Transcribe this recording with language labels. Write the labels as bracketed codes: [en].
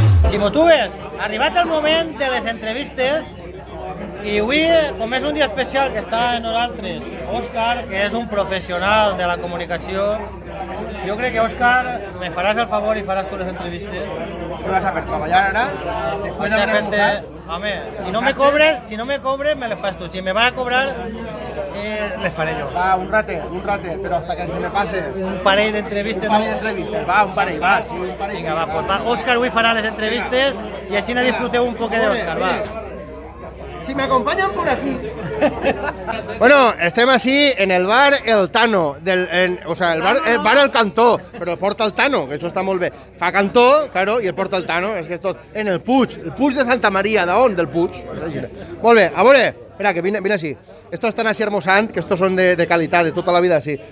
[ca] Ximotubers, arribat el moment de les entrevistes i avui, com és un dia especial que està amb nosaltres Òscar, que és un professional de la comunicació, jo crec que, Òscar, me faràs el favor i faràs tu les entrevistes. [es] ¿Qué vas a hacer? ¿Trabajar ahora? ¿Después de haber almorzado? [ca] Home, si no me cobres, me les fas tu. Si me van a cobrar, les faré jo. [es] Va, un rate, pero hasta que se me pase. [ca] Un parell d'entrevistes. Va, un parell, va. Sí, un parell. Vinga, va, pues va. Òscar avui farà les entrevistes i així no disfruteu un poc d'Òscar, va. [es] Si me acompañan por aquí. [ca] Bueno, estem así en el bar El Tano, o sea, el bar El Cantó, però el porta el Tano, que això està molt bé. Fa cantó, claro, i el porta el Tano, és que és tot en el Puig de Santa Maria, d'on? Del Puig. Molt bé, a veure, espera, que vine així. [es] Estos están así hermosant, que estos son de calidad, de tota la vida, así.